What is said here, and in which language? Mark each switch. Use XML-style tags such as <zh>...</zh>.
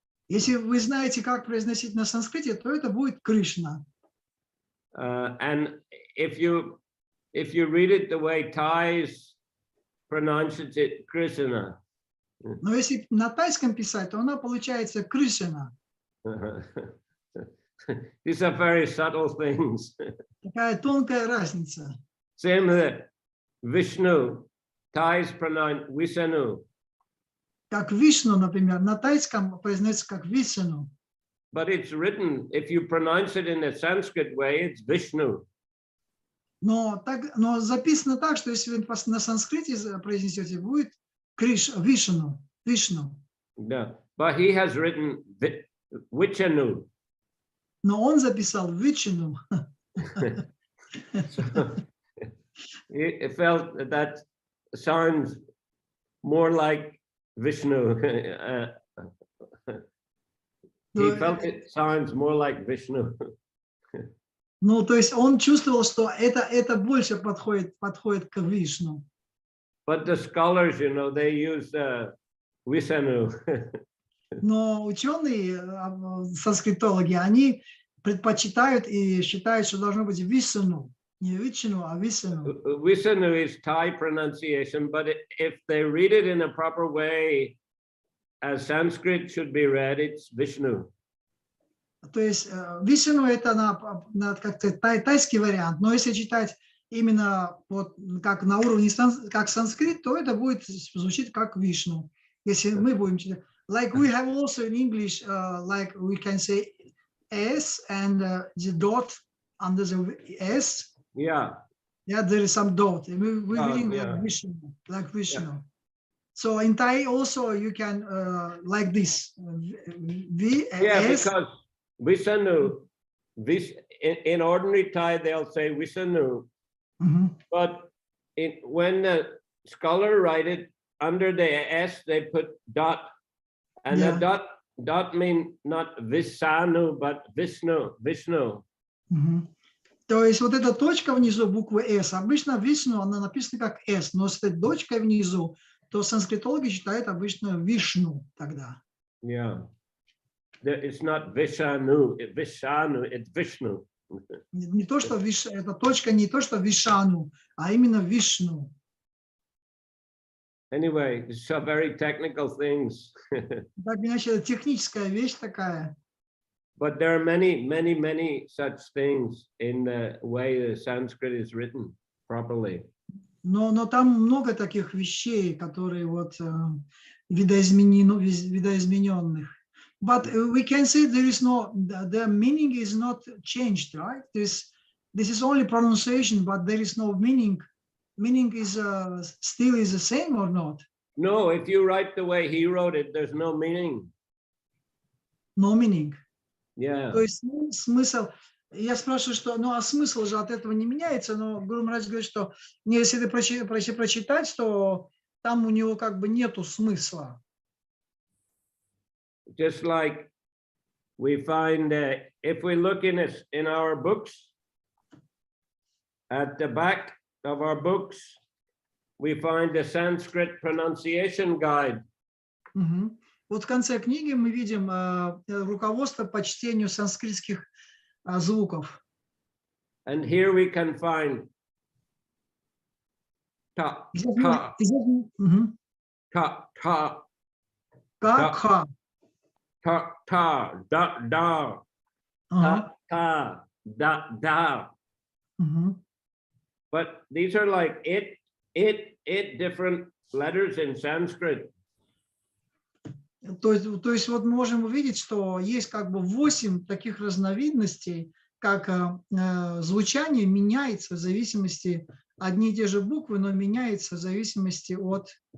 <ru>Если вы знаете, как произносить на санскрите, то это будет Кришна.</ru> <en>And if you read it the way Thais pronounces it, Krishna.</en> <ru>Но если на тайском писать, то она получается Кришна.</ru> <en>These are very subtle things.</en> <ru>Такая тонкая разница.</ru> <en>Same with Vishnu. Thais pronounce Vishnu.</en> <ru>Как Вишну, например, на тайском произносится как Вишну.</ru> <en>But it's written, if you pronounce it in a Sanskrit way, it's Vishnu.</en> <ru>Но записано так, что если вы на санскрите произнесете, будет Вишну.</ru> <en>Yeah. But he has written Vichanu.</en> <ru>но он записал Вичну.</ru> <en>So he felt that sounds more like Vishnu. He felt it sounds more like Vishnu.</en> <ru>Ну, то есть он чувствовал, что это больше подходит к Вишну.</ru> <en>But the scholars, you know, they use Vishnu.</en> <ru>Но ученые, санскритологи, они предпочитают и считают, что должно быть Вишну. Не Вишну, а Вишну.</ru> <en>Vishnu is Thai pronunciation, but if they read it in a proper way, as Sanskrit should be read, it's Vishnu.</en> <ru>То есть Вишну это как-то тайский вариант, но если читать именно вот как на уровне как санскрит, то это будет звучить как Вишну. Если мы будем читать,</ru> <en>like we have also in English, like we can say S and the dot under the S. Yeah. Yeah, there is some dot. We're reading yeah. like Vishnu. Yeah. So in Thai also you can like this. Because Vishnu, in ordinary Thai they'll say Vishnu, but when the scholar write it under the S they put dot, and the dot mean not Vishnu but Vishnu.</en> <ru>То есть вот эта точка внизу буквы S, обычно Вишну, она написана как S, но с этой точкой внизу, то санскритологи считают обычно Вишну тогда.</ru> <en>Yeah. It's not Vishnu, it's Vishnu.</en> <ru>Не то, что эта точка не то, что Вишану, а именно Вишну.</ru> <en>Anyway, it's a very technical things.</en> <ru>Так иначе это техническая вещь такая.</ru> <en>But there are many such things in the way the Sanskrit is written properly.</en> <ru>Но там много таких вещей, которые вот видоизмененных.</ru> <en>But we can say there is no, the meaning is not changed, right? This is only pronunciation, but there is no meaning. Meaning is still is the same or not? No, if you write the way he wrote it, there's no meaning. No meaning. Yeah.</en> <ru>То есть смысл, я спрашиваю, что, ну а смысл же от этого не меняется, но Гуру Махарадж говорит, что если ты прочитать, то там у него как бы нету смысла.</ru> <en>Just like we find if we look in our books, at the back of our books, we find the Sanskrit pronunciation guide.</en> <ru>Вот в конце книги мы видим руководство по чтению санскритских звуков.</ru> <en>And here we can find ta, ta, ta, ta, Ка-ха. ta, ta, da, da, ta, ta, da, da. But these are like eight different letters in Sanskrit.</en> <ru>То есть вот мы можем увидеть, что есть как бы 8 таких разновидностей, как звучание меняется в зависимости, одни и те же буквы, но меняется в зависимости от...</ru>